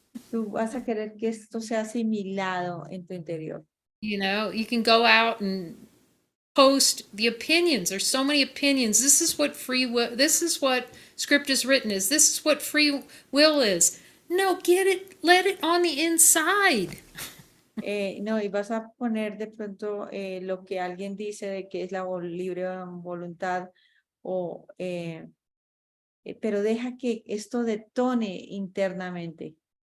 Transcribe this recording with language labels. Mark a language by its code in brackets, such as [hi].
[es] Tú vas a querer que esto sea asimilado en tu interior. [en] You can go out and post the opinions. There's so many opinions. This is what free will, this is what script is written is. This is what free will is. No, get it, let it on the inside. [es] No, y vas a poner de pronto lo que alguien dice de que es la libre voluntad, pero deja que esto detone internamente.